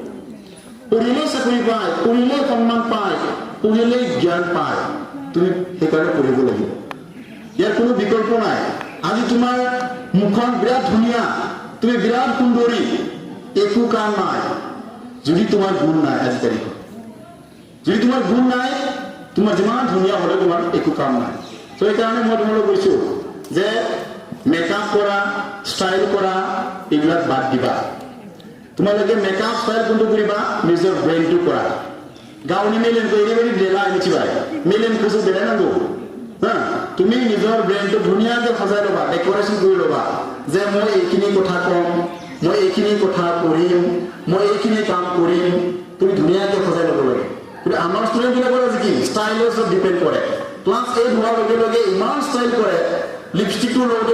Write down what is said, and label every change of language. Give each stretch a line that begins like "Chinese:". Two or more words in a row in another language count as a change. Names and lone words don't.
Assamese: পঢ়িলে চাকৰি পায় পঢ়িলে সন্মান পায় পঢ়িলে জ্ঞান পায় তুমি সেইকাৰণে পঢ়িব লাগিব ইয়াৰ কোনো বিকল্প নাই আজি তোমাৰ মুখখন বিৰাট ধুনীয়া তুমি বিৰাট সুন্দৰী একো কাম নাই যদি তোমাৰ গুণ নাই আজি তাৰিখত যদি তোমাৰ গুণ নাই তোমাৰ যিমান ধুনীয়া হ'লে তোমাৰ একো কাম নাই তো সেইকাৰণে মই তোমালোকক কৈছোঁ যে মেকআপ কৰা ষ্টাইল কৰা এইবিলাক বাদ দিবা তোমালোকে মেকআপ ষ্টাইল কোনটো কৰিবা নিজৰ ব্ৰেইনটো কৰা
Bodo: गावनि मेलेमखौ ओरैबायदि देलाय मिथिबाय मेलेमखौसो देलायनांगौ हा
Assamese: তুমি নিজৰ ব্ৰেইনটো ধুনীয়াকৈ সজাই ল'বা ডেক'ৰেশ্যন কৰি ল'বা যে মই এইখিনি কথা ক'ম মই এইখিনি কথা পঢ়িম মই এইখিনি কাম কৰিম তুমি ধুনীয়াকৈ সজাই ল'ব লাগে কিন্তু আমাৰ ষ্টুডেণ্টবিলাকৰ আজি কি ষ্টাইলৰ ওপৰত ডিপেণ্ড কৰে ক্লাছ 8 হোৱাৰ লগে লগে ইমান ষ্টাইল কৰে লিপষ্টিকটোৰ লগতে